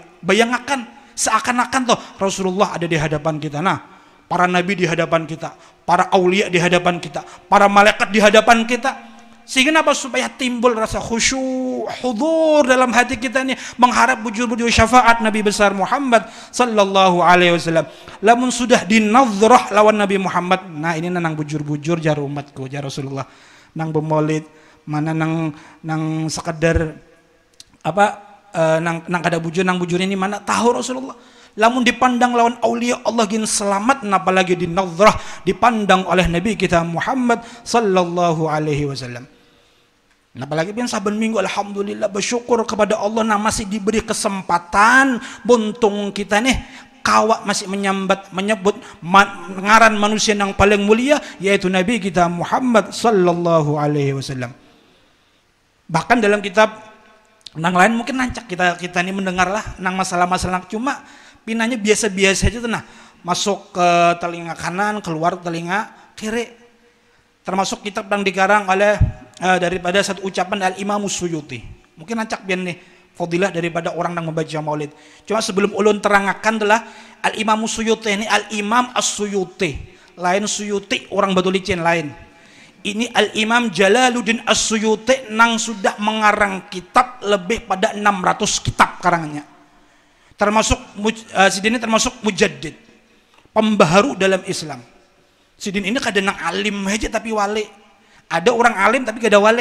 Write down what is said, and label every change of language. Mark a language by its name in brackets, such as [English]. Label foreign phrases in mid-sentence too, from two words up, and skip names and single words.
[Indonesian] Bayangkan seakan-akan tuh Rasulullah ada di hadapan kita. Nah, para nabi di hadapan kita, para aulia di hadapan kita, para malaikat di hadapan kita. Sehingga apa? Supaya timbul rasa khusyuk, hudur dalam hati kita ini, mengharap bujur-bujur syafaat Nabi besar Muhammad [Arabic] صلى الله عليه وسلم. [Banjar] Lamun sudah dinadhrah lawan Nabi Muhammad, nah ini nang bujur-bujur jar umatku, jar Rasulullah. Nang bermaulid, mana nang sekedar apa nang kada bujur, nang bujur ini mana tahu Rasulullah. Lamun dipandang lawan aulia Allah gin selamat, apalagi dinadhrah dipandang oleh Nabi kita Muhammad [Arabic] صلى الله عليه وسلم. [Banjar] Nah, apalagi pian saben minggu alhamdulillah bersyukur kepada Allah nah masih diberi kesempatan buntung kita nih kawak masih menyebut ngaran manusia yang paling mulia yaitu Nabi kita Muhammad [Arabic] صلى الله عليه وسلم. [Banjar] Bahkan dalam kitab nang lain mungkin nancak kita ini mendengarlah nang masalah-masalah cuma pinanya biasa-biasa aja tuh nah masuk ke telinga kanan keluar telinga kiri. [Indonesian] Termasuk kitab yang dikarang oleh daripada satu ucapan Al-Imam Suyuti. Mungkin acak biar nih fadilah daripada orang yang membaca maulid. [Banjar] Cuma sebelum ulun terangkan adalah Al-Imam Suyuti ini Al-Imam As-Suyuti. Lain Suyuti orang Batu Licin lain. Ini Al-Imam Jalaluddin As-Suyuti nang sudah mengarang kitab lebih pada 600 kitab karangannya. Termasuk sidin ini termasuk mujaddid, pembaharu dalam Islam. Sidin ini kadang alim aja tapi wali. Ada orang alim tapi gak ada wali.